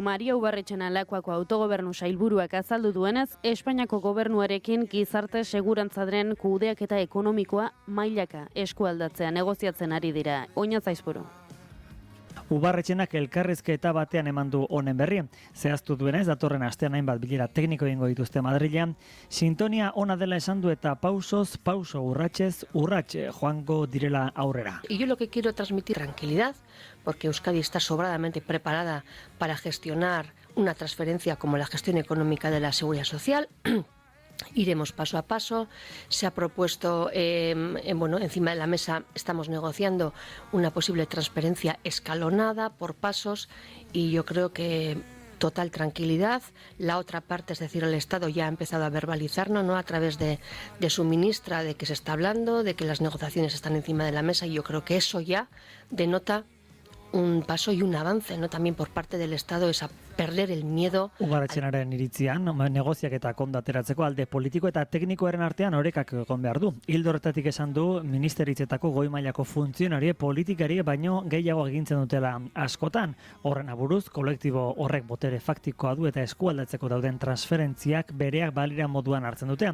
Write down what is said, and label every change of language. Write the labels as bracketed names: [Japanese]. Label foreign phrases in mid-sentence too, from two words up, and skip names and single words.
[Basque] Maria Ubarretxena Lakuako autogobernu sailburuak azaldu duenez, Espainiako gobernuarekin gizarte segurantzaren kudeaketa ekonomikoa mailaka eskualdatzea negoziatzen ari dira. Oinatz Aizpuru. Ubarretxenak elkarrizketa batean eman du honen berri. Zehaztu duenez, datorren astean hainbat bilera tekniko egingo dituzte Madrilean. Sintonia ona dela esan du eta pausoz, pauso urratsez, urrats joango direla aurrera. [Spanish] Y yo lo que quiero transmitir tranquilidad, porque Euskadi está sobradamente preparada para gestionar una transferencia como la gestión económica de la Seguridad Social. Iremos paso a paso. Se ha propuesto, encima de la mesa estamos negociando una posible transferencia escalonada por pasos y yo creo que total tranquilidad. La otra parte, es decir, el Estado ya ha empezado a verbalizarnos, ¿no?, a través de su ministra, de que se está hablando, de que las negociaciones están encima de la mesa y yo creo que eso ya denota un paso y un avance, ¿no?, también por parte del Estado, es a perder el miedo. [Basque] Ugarretxenaren iritzian, negoziak eta ondo ateratzeko alde politiko eta teknikoaren artean orekak egon behar du. Ildo horretatik esan du ministeritzetako goi mailako funtzionari politikari baino gehiago egintzen dutela askotan. Horren aburuz, kolektibo horrek botere faktikoa du eta eskualdatzeko dauden transferentziak bereak balira moduan hartzen dute.